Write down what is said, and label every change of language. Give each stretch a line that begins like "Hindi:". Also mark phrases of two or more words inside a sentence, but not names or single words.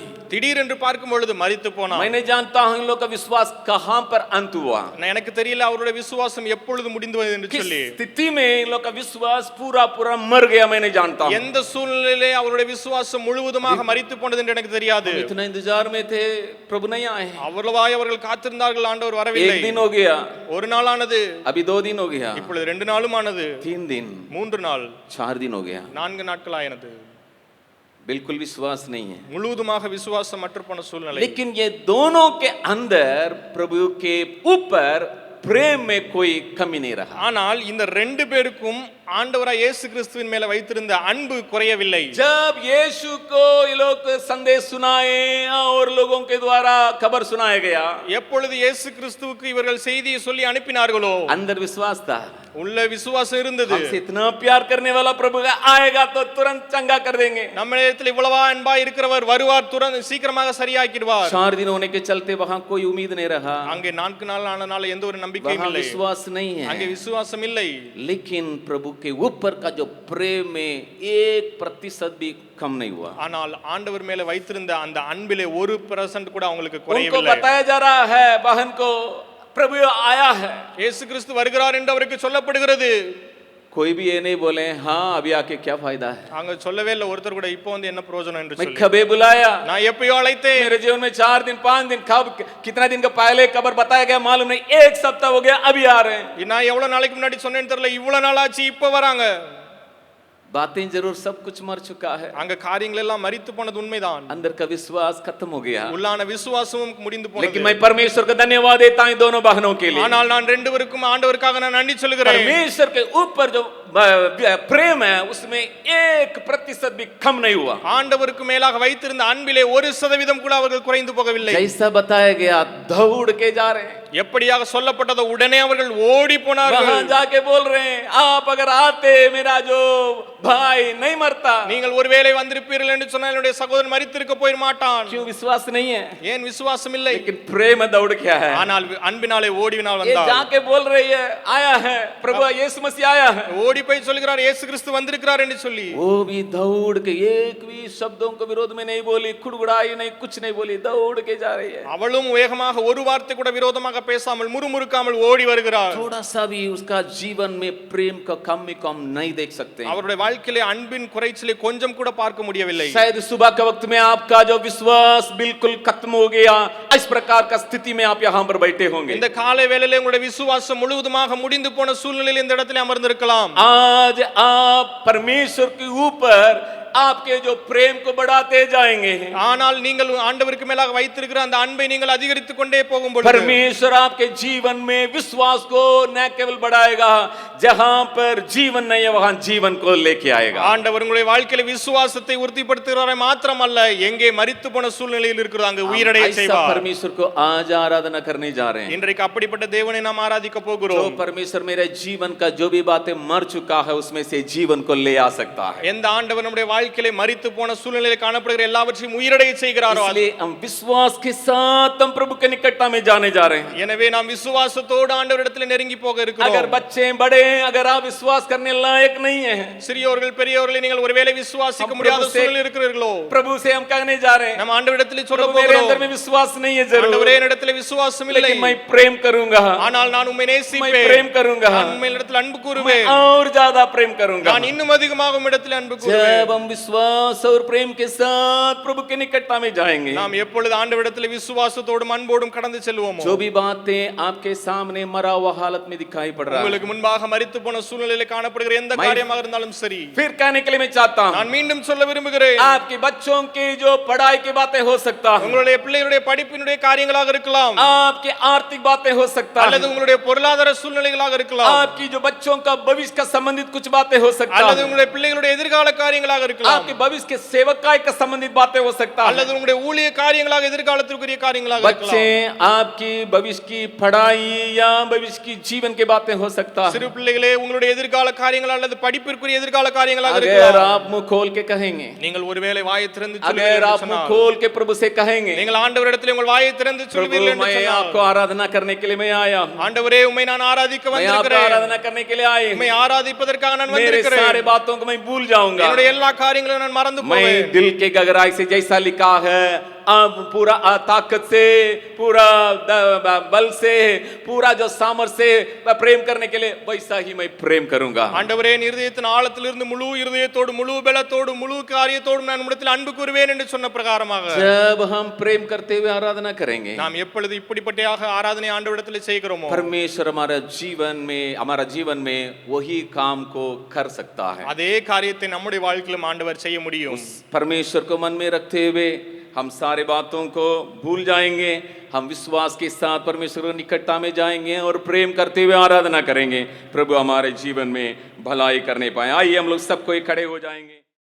Tamil: திடீரென்று பார்க்கும் பொழுது மரித்து போனார்.
Hindi: मैं नहीं जानता हूं इन लोग का विश्वास कहां पर अंत हुआ,
Tamil: எனக்கு தெரியல அவருடைய விசுவாசம் எப்பொழுது முடிந்து என்று
Hindi: किस
Tamil: சொல்லி.
Hindi: स्थिति में इन लोग का विश्वास पूरा पूरा मर गया मैं नहीं जानता हूं।
Tamil: எந்த சூழ்நிலையிலே அவருடைய விசுவாசம் முழுவதுமாக மரித்து போனது என்று எனக்கு தெரியாது.
Hindi: इतना इंतजार में थे, प्रभु नहीं आए।
Tamil: அவ்வளவாய் அவர்கள் காத்திருந்தார்கள், ஆண்டவர் வரவில்லை.
Hindi: एक दिन हो गया,
Tamil: ஒரு நாள் ஆனது,
Hindi: अभी 2 दिन हो गया,
Tamil: இப்பொழுது 2 நாளும் ஆனது,
Hindi: 3 दिन,
Tamil: 3 நாள்,
Hindi: 4 दिन हो गया,
Tamil: 4 நாட்கள் ஆயினது.
Hindi: बिल्कुल विश्वास नहीं है।
Tamil: முழுவதுமாக விசுவாசம் மற்ற போன சூழ்நிலை.
Hindi: लेकिन ये दोनों के अंदर प्रभु के ऊपर प्रेम में कोई कमी नहीं रहा।
Tamil: ஆனால் இந்த 2 பேருக்கும் ஆண்டவராய் இயேசு கிறிஸ்துவின் மேல வைத்திருந்த அன்பு குறையவில்லை.
Hindi: जब यीशु को ये लोग संदेश सुनाए और लोगों के द्वारा खबर सुनाया गया,
Tamil: எப்பொழுது இயேசு கிறிஸ்துவுக்கு இவர்கள் செய்தியை சொல்லி அனுப்பினார்களோ
Hindi: अंदर विश्वास था,
Tamil: உள்ள விசுவாசம் இருந்தது.
Hindi: हमसे इतना प्यार करने वाला प्रभु आएगा तो तुरंत चंगा कर देंगे।
Tamil: நம்மிடத்தில் இவ்வளவா அன்பா இருக்கிறவர் வருவார், துரந்து சீக்கிரமாக சரியாக்கிடுவார்.
Hindi: 4 दिन होने के चलते वहां कोई उम्मीद नहीं रहा,
Tamil: அங்கே 4 நாள் ஆனனால எந்த ஒரு நம்பிக்கையும்
Hindi: वहां
Tamil: இல்லை,
Hindi: विश्वास नहीं
Tamil: அங்கே
Hindi: है।
Tamil: விசுவாசம் இல்லை.
Hindi: लेकिन प्रभु के ऊपर का जो प्रेम में 1% भी कम नहीं हुआ।
Tamil: ஆனால் ஆண்டவர் மேல வைத்திருந்த அந்த அன்பிலே 1% கூட அவங்களுக்கு
Hindi: उनको
Tamil: குறையவில்லை.
Hindi: बताया जा रहा है बहन को प्रभु आया है,
Tamil: இயேசு கிறிஸ்து வருகிறார் என்று அவருக்கு சொல்லப்படுகிறது.
Hindi: कोई भी ये नहीं बोले हाँ अभी आके क्या फायदा है,
Tamil: அங்க சொல்லவே இல்லை ஒருத்தர் கூட இப்போ வந்து என்ன பிரயோஜனம் என்று
Hindi: मैं
Tamil: சொல்லி.
Hindi: कभी बुलाया,
Tamil: நான் எப்பயோ அழைத்தேன்.
Hindi: मेरे जीवन में 4 दिन 5 दिन कब कितना दिन का पहले खबर बताया गया मालूम नहीं, 1 सप्ताह हो गया अभी आ रहे हैं।
Tamil: நான் எவ்வளவு நாளைக்கு முன்னாடி சொன்னேன்னு தெரியல, இவ்வளவு நாள் ஆச்சு இப்போ வராங்க.
Hindi: बातें जरूर सब कुछ मर चुका है,
Tamil: அங்க காரியங்கள் எல்லாம் மரித்து போனது உண்மைதான்.
Hindi: अंदर का विश्वास खत्म हो गया।
Tamil: உள்ளான விசுவாசமும் முடிந்து போனது.
Hindi: लेकिन मैं परमेश्वर को धन्यवाद देता हूं दोनों बहनों के लिए।
Tamil: ஆனால் நான் 2 பேருக்கும் ஆண்டவருக்காக நான் நன்றி சொல்கிறேன்.
Hindi: परमेश्वर के ऊपर जो प्रेम है उसमें 1% भी कम नहीं हुआ।
Tamil: ஆண்டவருக்கு மேலாக வைத்திருந்த அன்பிலே 1% கூட அவர்கள் குறைந்து போகவில்லை.
Hindi: जैसा बताया गया दौड़ के जा रहे हैं,
Tamil: எப்படியாக சொல்லப்பட்டதோ உடனே அவர்கள் ஓடி போனார்கள்.
Hindi: वहां जाके बोल रहे हैं आप अगर आते मेरा जो भाई नहीं मरता।
Tamil: நீங்கள் ஒருவேளை வந்திருப்பீர்கள் என்று சொன்னால் என்னுடைய சகோதரன் மரித்திருக்க போய் மாட்டான்.
Hindi: क्यों विश्वास नहीं है?
Tamil: ஏன் விசுவாசம் இல்லை?
Hindi: लेकिन प्रेम दौड़ क्या है,
Tamil: ஆனால் அன்பினாலே ஓடிவினால்
Hindi: ये
Tamil: வந்தார்.
Hindi: जाके बोल रही है आया है प्रभु यीशु मसीह आया है,
Tamil: ஓடி போய் சொல்கிறார் இயேசு கிறிஸ்து வந்திருக்கிறார் என்று சொல்லி.
Hindi: वो भी दौड़ के एक भी शब्दों को विरोध में नहीं बोली, कुड़कुड़ाई नहीं, कुछ नहीं बोली, दौड़ के जा रही है।
Tamil: அவளும் வேகமாக ஒரு வார்த்தை கூட விரோதமாக பேசாமல் முறுமுறுக்காமல் ஓடி வருகிறார்.
Hindi: थोड़ा सा भी उसका जीवन में प्रेम का कमी कम नहीं देख सकते।
Tamil: அவருடைய வாழ்க்கையிலே அன்பின் குறைச்சலை கொஞ்சம் கூட பார்க்க முடியவில்லை.
Hindi: शायद सुबह के वक्त में आपका जो विश्वास बिल्कुल खत्म हो गया, इस प्रकार का स्थिति में आप यहाँ पर बैठे होंगे।
Tamil: இந்த காலை வேளையிலே உங்களுடைய விசுவாசம் முழுவதுமாக முடிந்து போன சூழ்நிலையில் இந்த இடத்துல அமர்ந்திருக்கலாம்.
Hindi: आज आप परमेश्वर के ऊपर आपके जो प्रेम को बढ़ाते जाएंगे,
Tamil: ஆனால் நீங்கள் ஆண்டவருக்கு மேலாக வைத்திருக்கிற அந்த அன்பை நீங்கள் அதிகரித்துக் கொண்டே போகும் பொழுது
Hindi: परमेश्वर आपके जीवन में विश्वास को न केवल बढ़ाएगा, जहां पर जीवन नहीं है वहां जीवन को लेके आएगा।
Tamil: ஆண்டவர் உங்களுடைய வாழ்க்கையில விசுவாசத்தை உறுதிப்படுத்துகிறாரே மாத்திரமல்ல, எங்கே மரித்து போன சூழ்நிலையில் இருக்கிறது அங்கு உயிரடைய
Hindi: ऐसा
Tamil: செய்வார்.
Hindi: परमेश्वर को आज आराधना करने जा रहे हैं।
Tamil: இன்றைக்கு அப்படிப்பட்ட தேவனை நாம் ஆராதிக்க
Hindi: जो
Tamil: போகிறோம்.
Hindi: परमेश्वर मेरे जीवन का जो भी बातें मर चुका है उसमें से जीवन को ले आ सकता है।
Tamil: எந்த ஆண்டவர் நம்முடைய வாழ்க்கையிலே மரித்து போன சூழ்நிலையில் காணப்படுகிற எல்லாவற்றையும் உயிரடைய செய்கிறாரோ,
Hindi: इसलिए हम विश्वास के साथ हम प्रभु के निकटता में जाने जा रहे हैं।
Tamil: எனவே நாம் விசுவாசத்தோடு ஆண்டவரிடத்தில் நெருங்கி போக
Hindi: अगर
Tamil: இருக்கிறோம்.
Hindi: बच्चे बड़े अगर आप विश्वास करने लायक नहीं है,
Tamil: சிறியோர்கள் பெரியோர்களை நீங்கள் ஒருவேளை விசுவாசிக்க
Hindi: हम
Tamil: முடியாத
Hindi: प्रभु से-
Tamil: சூழ்நிலையில் இருக்கிறீர்களோ,
Hindi: प्रभु से हम कहने जा रहे हैं
Tamil: நம்ம ஆண்டவரிடத்தில் சொல்ல
Hindi: प्रभु मेरे अंदर
Tamil: போகிறோம்,
Hindi: में विश्वास नहीं है जरूर,
Tamil: ஆண்டவரே என்னிடத்தில் விசுவாசம் இல்லை,
Hindi: लेकिन मैं प्रेम करूंगा,
Tamil: ஆனால் நான் உம்மை
Hindi: मैं
Tamil: நேசிப்பேன்,
Hindi: प्रेम करूंगा,
Tamil: நான் உம்மிடத்தில் அன்பு
Hindi: मैं
Tamil: கூறுவேன்,
Hindi: और ज्यादा प्रेम करूंगा।
Tamil: நான் இன்னும் அதிகமாக உம்மிடத்தில் அன்பு கூறுவேன்.
Hindi: जब हम विश्वास और प्रेम के साथ प्रभु के निकटता में जाएंगे,
Tamil: நாம் எப்பொழுது ஆண்டவரிடத்தில் விசுவாசத்தோடும் அன்போடும் கடந்து செல்வோமோ,
Hindi: जो भी बातें आपके सामने मरा हुआ हालत में दिखाई पड़ रहा है,
Tamil: உங்களுக்கு முன்பாக மரித்து போன சூழ்நிலையில காணப்படுகிற எந்த காரியமாக இருந்தாலும் சரி,
Hindi: फिर कहने के लिए मैं चाहता हूं
Tamil: நான் மீண்டும் சொல்ல விரும்புகிறேன்,
Hindi: आपके बच्चों की जो पढ़ाई की बातें हो सकता है,
Tamil: உங்களுடைய பிள்ளைகளுடைய படிப்பினுடைய காரியங்களாக இருக்கலாம்,
Hindi: आपके आर्थिक बातें हो सकता
Tamil: அல்லது
Hindi: है,
Tamil: உங்களுடைய பொருளாதார சூழ்நிலைகளாக இருக்கலாம்,
Hindi: आपकी जो बच्चों का भविष्य का संबंधित कुछ बातें हो सकता
Tamil: அல்லது
Hindi: है,
Tamil: உங்களுடைய பிள்ளைகளுடைய எதிர்கால காரியங்களாக இருக்கலாம்,
Hindi: आपके भविष्य के सेवकाई का संबंधित बातें हो सकता है,
Tamil: அல்லது உங்களுடைய ஊழிய காரியங்களாக எதிர்காலத்திற்குரிய காரியங்களாக
Hindi: बच्चे
Tamil: இருக்கலாம்.
Hindi: आपकी भविष्य की पढ़ाई या भविष्य की जीवन की बातें हो सकता है।
Tamil: சிறு பிள்ளைகளே உங்களுடைய எதிர்கால காரியங்கள் அல்லது படிப்பிற்குரிய எதிர்கால காரியங்களாக
Hindi: अगर
Tamil: இருக்கலாம்.
Hindi: आप मुंह खोल के कहेंगे,
Tamil: நீங்கள் ஒருவேளை வாயை திறந்து
Hindi: अगर
Tamil: சொல்லுவீர்கள்
Hindi: आप
Tamil: என்று
Hindi: मुंह
Tamil: சொன்னால்,
Hindi: खोल के प्रभु से कहेंगे
Tamil: நீங்கள் ஆண்டவரிடத்தில் உங்கள் வாயை திறந்து
Hindi: प्रभु
Tamil: சொல்லுவீர்கள் என்று
Hindi: मैं
Tamil: சொன்னால்,
Hindi: आपको आराधना करने के लिए मैं आया हूं,
Tamil: ஆண்டவரே உம்மை நான் ஆராதிக்க
Hindi: मैं आपको
Tamil: வந்திருக்கிறேன்,
Hindi: आराधना करने के लिए आया
Tamil: உம்மை
Hindi: हूं,
Tamil: ஆராதிப்பதற்காக நான்
Hindi: मेरे सारे
Tamil: வந்திருக்கிறேன்,
Hindi: बातों को मैं भूल जाऊंगा,
Tamil: என்னுடைய எல்லா காரியங்களை நான் மறந்து
Hindi: मैं
Tamil: போவேன்.
Hindi: दिल के गहराई से जैसा लिखा है अब पूरा ताकत से पूरा बल से पूरा जो सामर्थ से प्रेम करने के लिए वैसा ही मैं प्रेम करूंगा.
Tamil: ஆண்டவரே என் இருதயத்தின் ஆழத்திலிருந்து முழு இருதயத்தோடு முழு பலத்தோடு முழு காரியத்தோடு நான் உம்மிடத்தில் அன்பு கூறுவேன் என்று சொன்ன பிரகாரமாக
Hindi: जब हम प्रेम करते हुए आराधना करेंगे
Tamil: நாம் எப்பொழுது இப்படிப்பட்டயாக ஆராதனை ஆண்டவரிடத்தில் செய்கிறோமோ
Hindi: परमेश्वर हमारा जीवन में वही काम को कर सकता है.
Tamil: அதே காரியத்தை நம்முடைய வாழ்க்கையிலும் ஆண்டவர் செய்ய முடியும்.
Hindi: परमेश्वर को मन में रखते हुए हम सारे बातों को भूल जाएंगे. हम विश्वास के साथ परमेश्वर की निकटता में जाएंगे और प्रेम करते हुए आराधना करेंगे. प्रभु हमारे जीवन में भलाई करने पाए. आइए हम लोग सब कोई खड़े हो जाएंगे.